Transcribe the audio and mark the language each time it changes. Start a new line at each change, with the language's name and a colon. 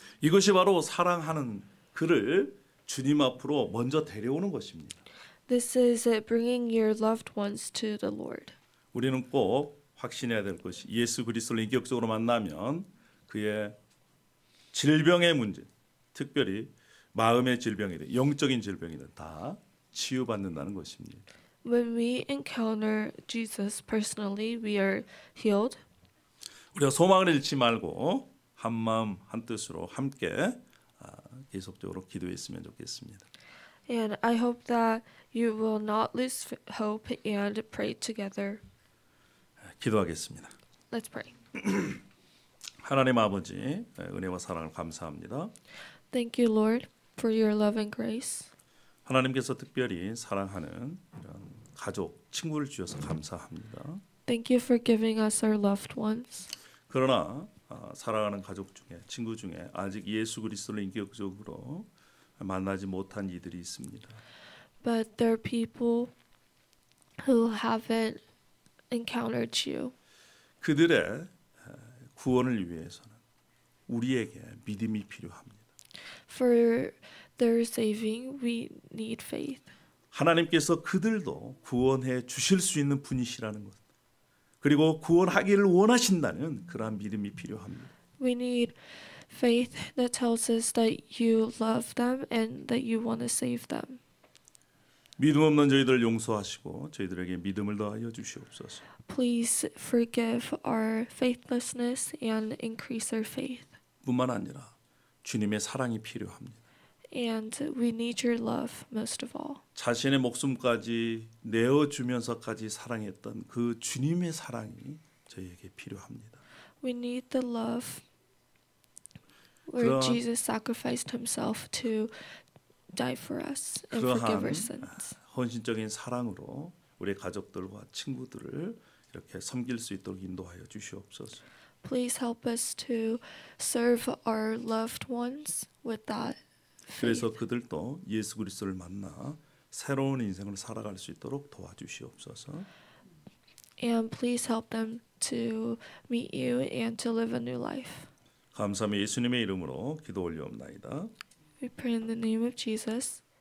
Korean: 이것이 바로 사랑하는 그를 주님 앞으로 먼저 데려오는 것입니다.
English: This is it, bringing your loved ones to the Lord.
Korean: 우리는 꼭 확신해야 될 것이 예수 그리스도를 인격적으로 만나면 그의 질병의 문제, 특별히 마음의 질병이든 영적인 질병이든 다 치유받는다는 것입니다.
English: When we encounter Jesus personally, we are healed.
Korean: 우리가 소망을 잃지 말고 한 마음 한 뜻으로 함께 계속적으로 기도했으면 좋겠습니다.
English: And I hope that you will not lose hope and pray together.
Korean: 기도하겠습니다.
English: Let's pray.
Korean: 하나님 아버지 은혜와 사랑을 감사합니다.
English: Thank you, Lord, for your love and grace.
Korean: 하나님께서 특별히 사랑하는 이런 가족, 친구를 주셔서 감사합니다.
English: Thank you for giving us our loved ones.
Korean: 그러나 사랑하는 가족 중에 친구 중에 아직 예수 그리스도를 인격적으로 만나지 못한 이들이 있습니다.
English: But there are people who haven't encountered you.
Korean: 그들의 구원을 위해서는 우리에게 믿음이 필요합니다.
English: For their saving, we need faith.
Korean: 하나님께서 그들도 구원해 주실 수 있는 분이시라는 것, 그리고 구원하기를 원하신다는 그러한 믿음이 필요합니다.
English: We need faith that tells us that you love them and that you want to save them.
Korean: 믿음 없는 저희들 용서하시고 저희들에게 믿음을 더하여 주시옵소서.
English: Please forgive our faithlessness and increase our faith.
Korean: 뿐만 아니라 주님의 사랑이 필요합니다.
English: And we need your love most of all.
Korean: 자신의 목숨까지 내어주면서까지 사랑했던 그 주님의 사랑이 저희에게 필요합니다.
English: We need the love where
Korean: 그러한-
English: Jesus sacrificed himself to die for us and forgive our sins.
Korean: 헌신적인 사랑으로 우리 가족들과 친구들을 이렇게 섬길 수 있도록 인도하여 주시옵소서.
English: Please help us to serve our loved ones with that faith.
Korean: 그래서 그들도 예수 그리스도를 만나 새로운 인생을 살아갈 수 있도록 도와주시옵소서.
English: And please help them to meet you and to live a new life.
Korean: 감사하며 예수님의 이름으로 기도 올리옵나이다.
English: We pray in the name of Jesus.